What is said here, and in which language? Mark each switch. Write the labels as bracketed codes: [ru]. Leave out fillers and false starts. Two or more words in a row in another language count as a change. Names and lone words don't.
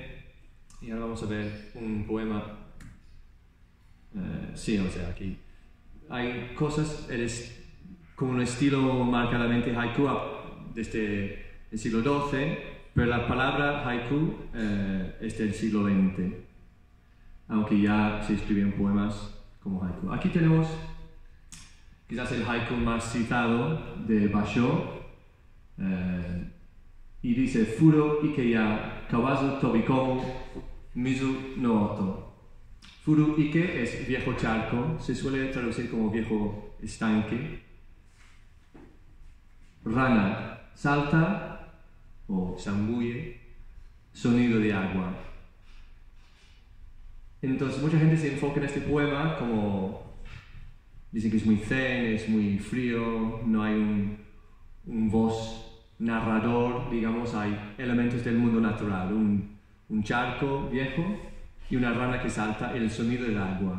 [es] Y ahora vamos a ver un poema. Aquí hay cosas, como un estilo marcadamente haiku desde el siglo XII, pero la palabra haiku es del siglo XX, aunque ya se escribían poemas como haiku. Aquí tenemos quizás el haiku más citado de Basho, y dice: [ja] 古池や蛙飛び込む水の音. 古池 [es] es viejo charco, se suele traducir como viejo estanque. Rana, salta o zambulle, sonido de agua. Entonces mucha gente se enfoca en este poema como dicen que es muy zen, es muy frío, no hay un voz narrador, digamos, hay elementos del mundo natural, un charco viejo y una rana que salta, el sonido del agua.